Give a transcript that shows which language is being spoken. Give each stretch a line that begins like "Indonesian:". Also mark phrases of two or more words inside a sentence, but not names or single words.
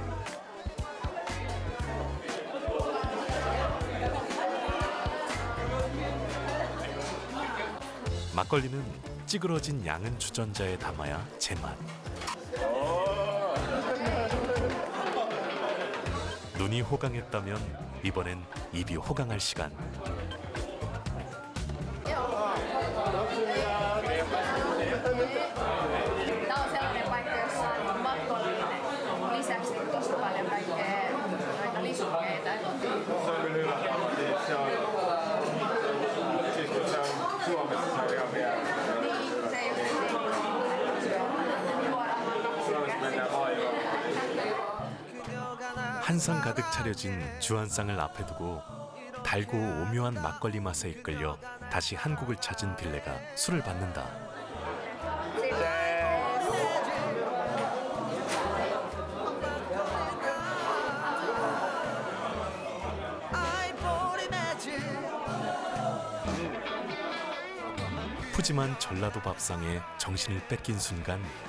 Korean: 막걸리는 찌그러진 양은 주전자에 담아야 제맛. 눈이 호강했다면 이번엔 입이 호강할 시간.
Finnish: Tämä on sellainen paikka, jossa on makkollinen lisäksi tosi paljon kaikkea noita lisukkeita. Se on kyllä hyvä. Se on, siis kun se on Suomessa, se on ihan vielä. Niin, se ei Suomessa mennään aivan.
Korean: 한상 가득 차려진 주한상을 앞에 두고 달고 오묘한 막걸리 맛에 이끌려 다시 한국을 찾은 빌레가 술을 받는다. 푸짐한 전라도 밥상에 정신을 뺏긴 순간